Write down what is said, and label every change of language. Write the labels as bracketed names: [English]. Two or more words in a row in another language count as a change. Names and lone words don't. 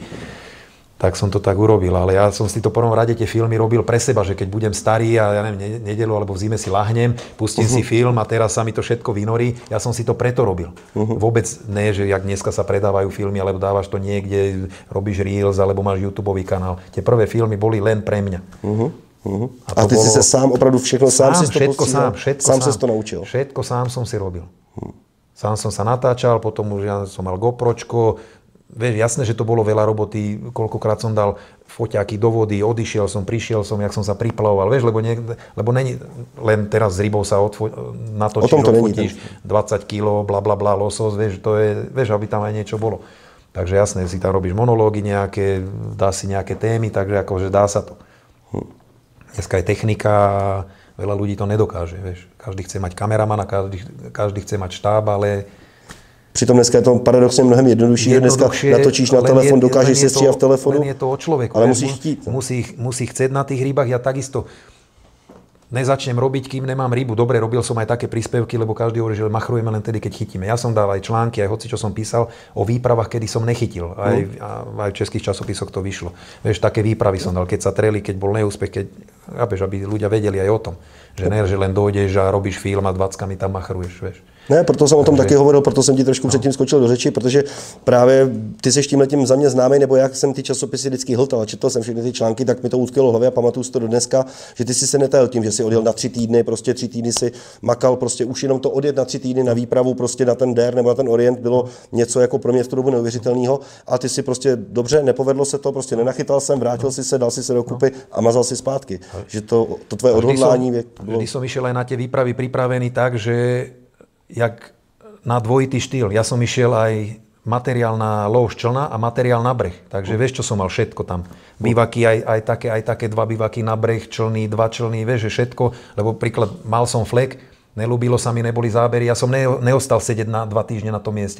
[Slovak] Tak som to tak urobil, ale ja som si to po prvom rade tie filmy robil pre seba, že keď budem starý a ja neviem, nedeľu alebo v zime si lahnem, pustím si film a teraz sa mi to všetko vynorí, ja som si to preto robil. Vôbec nie, že jak dneska sa predávajú filmy, alebo dávaš to niekde, robíš Reels, alebo máš YouTubeový kanál. Tie prvé filmy boli len pre mňa. [Czech] A ty si se sám opravdu všechno sám si to postíhal? Sám si to naučil? [Slovak] Všetko sám som si robil. Sám som sa natáčal, potom už ja som mal GoPročko. Vieš, jasné, že to bolo veľa roboty, koľkokrát som dal foťáky do vody, odišiel som, prišiel som, jak som sa priplavoval, vieš, lebo není len teraz z rybou sa natočíš, odfotíš 20 kg, blablabla, losos, vieš, to je, vieš, aby tam aj niečo bolo. Takže jasné, si tam robíš monológy nejaké, dá si nejaké témy, takže akože dá sa to. Dneska je technika a veľa ľudí to nedokáže, vieš. Každý chce mať kameramana, každý chce mať štáb, [Czech] ale přitom dneska je to paradoxně mnohem jednodušší. Dneska natočíš na telefon, dokážeš si stříhat v telefonu, [Slovak] je to o človeku, [Czech] ale musíš chtít. [Slovak] Musí chcieť na tých rybách. Ja takisto nezačnem robiť, kým nemám rybu. Dobre, robil som aj také príspevky, lebo každý hovorí, že machrujeme len tedy, keď chytíme. Ja som dal aj články, aj hoci, čo som písal o výpravách, kedy som nechytil. Aj v českých časopisoch to vyšlo. Vieš, také výpravy som dal, keď sa treli, keď bol neúspech, aby ľudia vedeli aj o tom. Že len dojdeš a robíš film a 20kami tam machruješ, vieš. [Czech] Ne, proto jsem o tom taky hovoril, proto jsem ti trošku předtím skočil do řeči, protože právě ty seš tímhletím za mě známý, nebo jak jsem ty časopisy vždycky hltal a četl jsem všechny ty články, tak mi to utkvělo v hlavě a pamatuju si to do dneska, že ty si se netajil tím, že si odjel na 3 týdny, prostě 3 týdny si makal, prostě už jenom to odjet na 3 týdny na výpravu, prostě na ten DER nebo na ten Orient bylo něco jako pro mě v tu dobu neuvěřitelného a ty si prostě dobře, nepovedlo se to, prostě nenachytal jsem, vrátil si se, dal si se dokupy a mazal si zpátky. Že to tvoje odhodlání bylo. [Slovak] Vždy som išiel aj na tie výpravy pripravený tak, že jak na dvojitý štýl. Ja som išiel aj materiál na lov člna a materiál na breh. Takže vieš, čo som mal všetko tam. Bývaky, aj také 2 bývaky na breh, člny, 2 člny, vieš, že všetko. Lebo príklad, mal som flek, nelúbilo sa mi, neboli zábery, ja som neostal sedieť na 2 týždne na tom mieste.